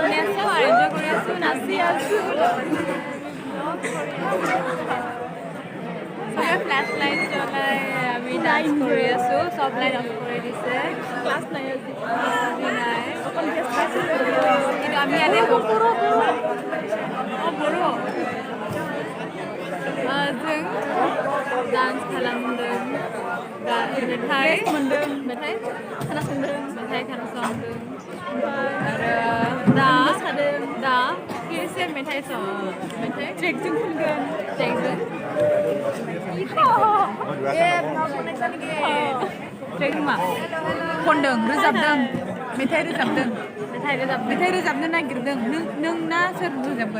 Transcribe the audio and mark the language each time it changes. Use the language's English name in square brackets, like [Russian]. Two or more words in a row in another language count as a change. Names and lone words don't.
[Assamese] এনজয় কৰি আছো নাচি আছো flashlight জ্বলাই আমি ডান্স কৰি আছো সব [English] light off [Assamese] কৰি দিছে ক্লাছ নাই কিন্তু আমি ইয়াতে বড়ো [Bodo] जों डान्स खालामदों मेथाइ खोनासंदों आरो दा एसे मेथाइ ट्रेकजों खनगोन ट्रेकजों मा खनदों रोजाबदों मेथाइ रोजाबनो नागिरदों नों ना सोर रोजाबगोन